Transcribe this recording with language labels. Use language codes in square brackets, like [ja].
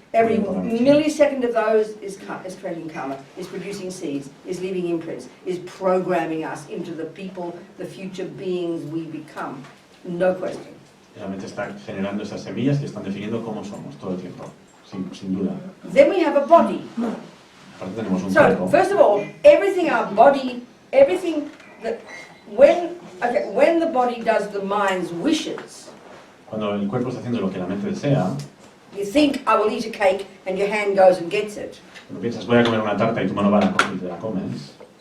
[en] Every millisecond of those is creating karma, is producing seeds, is leaving imprints, is programming us into the people, the future beings we become. No question. [es] La mente está generando esas semillas que están definiendo cómo somos todo el tiempo, sin duda. [en] Then we have a body. [es] Aparte tenemos un [en] So, [es] cuerpo. [en] first of all, everything our body, everything that, when the body does the mind's wishes, [es] Cuando el cuerpo está haciendo lo que la mente desea, [en] you think, I will eat a cake, and your hand goes and gets it. [es] cuando piensas voy a comer una tarta y tu mano va a la comer y te la comes,